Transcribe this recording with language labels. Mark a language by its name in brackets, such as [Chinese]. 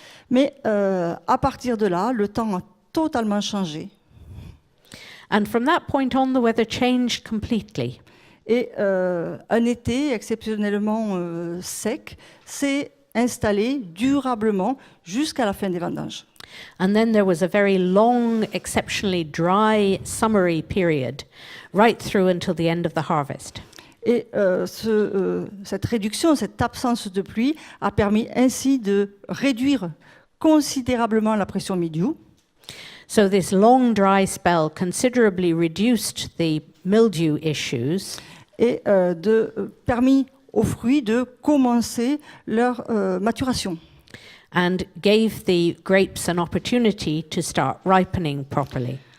[French] Mais à partir de là, le temps a totalement changé. [English] And from that point on, the weather changed completely. [French] Et un été exceptionnellement sec s'est installé durablement jusqu'à la fin des vendanges. [English] And then there was a very long, exceptionally dry, summery period, right through until the end of the harvest. [French] Et cette réduction, cette absence de pluie a permis ainsi de réduire considérablement la pression mildiou. [English] So this long, dry spell considerably reduced the mildew issues [French] Et permis aux fruits de commencer leur maturation. [English] and gave the grapes an opportunity to start ripening properly.